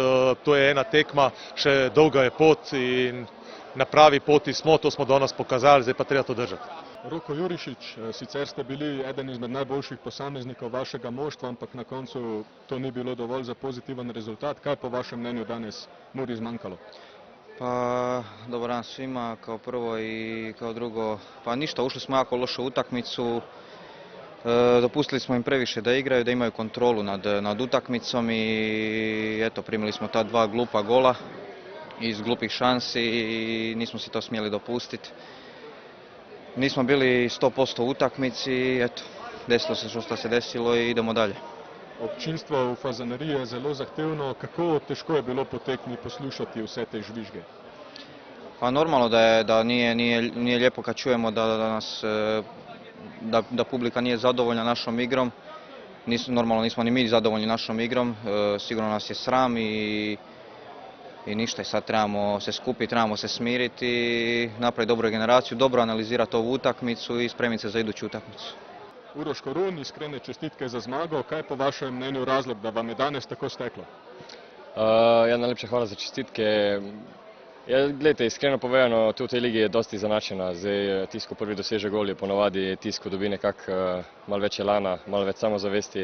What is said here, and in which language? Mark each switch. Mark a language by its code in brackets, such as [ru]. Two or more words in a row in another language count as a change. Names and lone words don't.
[sl] To je ena tekma, še dolga je pot in na pravi poti smo, to smo danes pokazali, zdaj pa treba to držati. Roko Jurišić, sicer ste bili eden izmed najboljših posameznikov vašega moštva, ampak na koncu to ni bilo dovolj za pozitivan rezultat. Kaj je po vašem mnenju danes Muri zmanjkalo? [hr] Pa, dobar dan svima, kao prvo i kao drugo, pa ništa, ušli smo jako lošu utakmicu, dopustili smo im previše da igraju, da imaju kontrolu nad utakmicom i eto, primili smo ta 2 glupa gola iz glupih šansi i nismo si to smjeli dopustiti. Nismo bili 100% u utakmici i eto, desilo se što se desilo i idemo dalje. [sl] Občinstvo v Fazaneriji je zelo zahtevno. Kako težko je bilo po tekmi poslušati vse te žvižge? [hr] Pa normalno da nije lijepo kad čujemo da publika nije zadovoljna našom igrom. Normalno nismo ni mi zadovoljni našom igrom, sigurno nas je sram i ništa, i sad trebamo se skupiti, trebamo se smiriti, napraviti dobru generaciju, dobro analizirati ovu utakmicu i spremiti se za iduću utakmicu. [sl] Uroš Korun, iskrene čestitke za zmago. Kaj je po vašem mnenju razlog, da vam je danes tako steklo? Ja, najlepša hvala za čestitke. Ja, gledajte, iskreno povedano, tu v tej ligi je dosti izenačena. Zdaj, tisto, ko prvi doseže gol, je ponovadi tisto, ko dobi nekako malo več elana, malo več samozavesti.